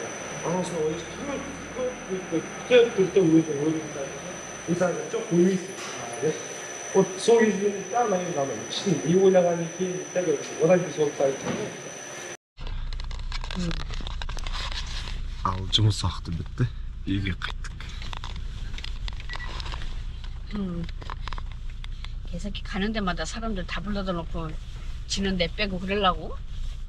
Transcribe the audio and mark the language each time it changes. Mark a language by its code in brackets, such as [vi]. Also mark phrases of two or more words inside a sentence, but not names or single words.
[kk] Анасына ойласың, күтіп өзің мысалы жоқ ойлайсың. Вот сол кезде ана енді іштің не ойлаған екен, одан кейін сол қайтып. Ал жұмыс уақыты бітті, үйге қайттық. [ko] 계속 가는 데마다 사람들 다 불러다 놓고 지는 내 빼고 그러려고?